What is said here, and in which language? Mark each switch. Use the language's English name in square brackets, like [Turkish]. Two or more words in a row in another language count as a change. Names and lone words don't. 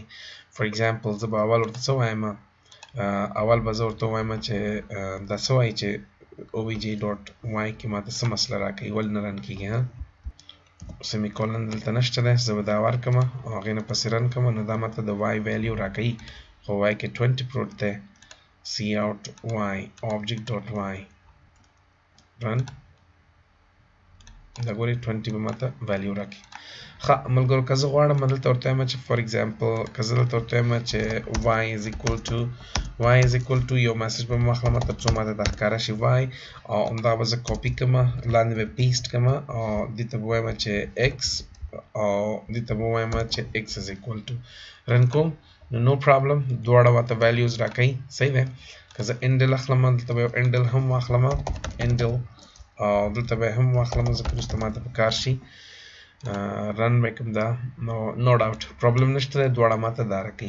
[English] for example [Pashto] زه به اول ورته څه وایم، اول به زه ورته وایم چې دا څه وایي چې [English] obj dot y [Pashto] کې ماته څه مسله راکوي، ولې نه رن کېږي. سیمی کولن دلته نشته دی، زه به دا ورکړم او هغې نه پسې رن کړم. نو دا ماته د y ویلیو راکوي خو y کې 20 پروت دی. [English] cout y object dot y run [Pashto] دا ګورئ 20 به ماته ویلیو راکوي. ښه ملګرو که زه غواړم دلته ورته وایم چې [English] for example [Pashto] که زه دلته ورته وایم چې [English] y is equal to [Pashto] یو میسج به مې واخلم تر څو ماته دا ښکاره شي y او همدغه به زه کاپي کړم لاندې به پیسټ کړم او دې ته به وایم چې x او دې ته به وایم چې [English] x is equal to [Pashto] رن کوم. نو پرابلم دواړه ماته ویلیوز راکوي. صحیح دی. که زه انډل اخلم دلته به یو انډل هم واخلم انډل او دلته به هم واخلم ځکه وروسته ماته په کار شي رن به کوم دا. نو [English] doubt problem [Pashto] نشته دی، دواړه ماته دا راکوي.